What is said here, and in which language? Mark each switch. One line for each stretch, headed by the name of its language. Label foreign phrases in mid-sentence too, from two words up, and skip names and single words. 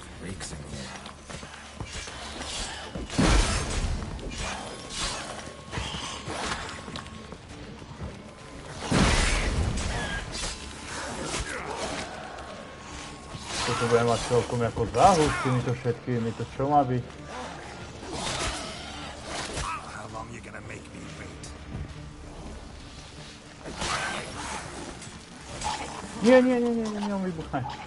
English: Breaks in here.
Slovak: Toto bude mať celkom ako záhul s týmito všetkými, to čo má byť?
English: How long you gonna make me wait?
Slovak: Nie, on vybuchne.